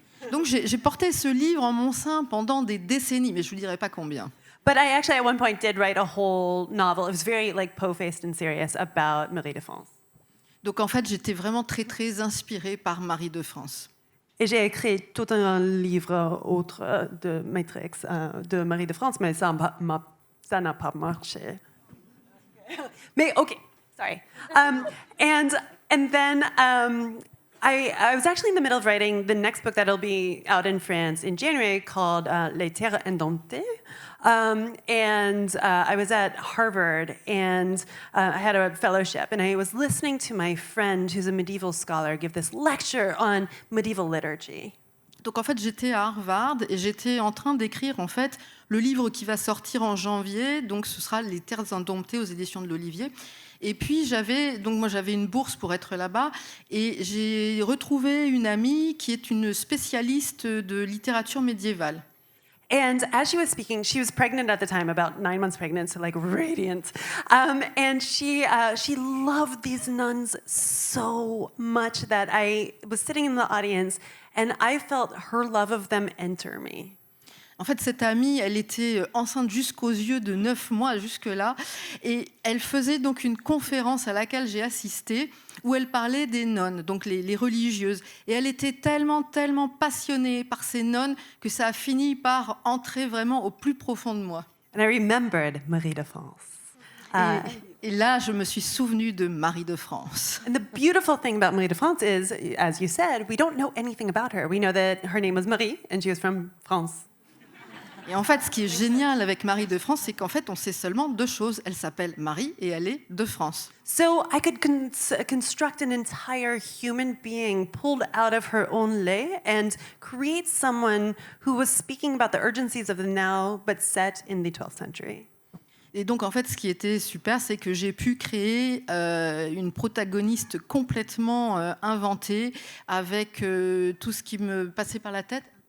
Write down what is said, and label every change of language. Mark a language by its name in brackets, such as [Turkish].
[French] Donc j'ai porté ce livre en mon sein pendant des décennies, mais je ne vous dirai pas combien. [English] But I actually at one point did write a whole novel. It was very po-faced and serious about Marie de France. [French] Donc en fait, j'étais vraiment très très inspirée par Marie de France. Et j'ai écrit tout un livre autre de Matrix de Marie de France, mais ça n'a pas marché. Mais okay, [English] sorry. And then I was actually in the middle of writing the next book that'll be out in France in January called Les Terres Indomptées. And I was at Harvard and I had a fellowship and I was listening to my friend who's a medieval scholar give this lecture on medieval liturgy. [French] Donc en fait, j'étais à Harvard et j'étais en train d'écrire en fait le livre qui va sortir en janvier. Donc ce sera Les Terres Indomptées aux éditions de l'Olivier. Et puis j'avais une bourse pour être là-bas et j'ai retrouvé une amie qui est une spécialiste de littérature médiévale. [English] And as she was speaking, she was pregnant at the time, about 9 months pregnant, so like radiant. And she loved these nuns so much that I was sitting in the audience and I felt her love of them enter me. [French] En fait, cette amie, elle était enceinte jusqu'aux yeux de 9 mois, jusque-là, et elle faisait donc une conférence à laquelle j'ai assisté, où elle parlait des nonnes, donc les religieuses. Et elle était tellement, tellement passionnée par ces nonnes que ça a fini par entrer vraiment au plus profond de moi. [English] And I remembered Marie de France. [French] Et là, je me suis souvenue de Marie de France. [English] And the beautiful thing about Marie de France is, as you said, we don't know anything about her. We know that her name was Marie and she was from France. [French] Et en fait, ce qui est génial avec Marie de France, c'est qu'en fait, on sait seulement 2 choses. Elle s'appelle Marie et elle est de France. [English] So I could construct an entire human being pulled out of her own lay and create someone who was speaking about the urgencies of the now, but set in the 12th century. [French] Et donc, en fait, ce qui était super, c'est que j'ai pu créer une protagoniste complètement inventée avec tout ce qui me passait par la tête.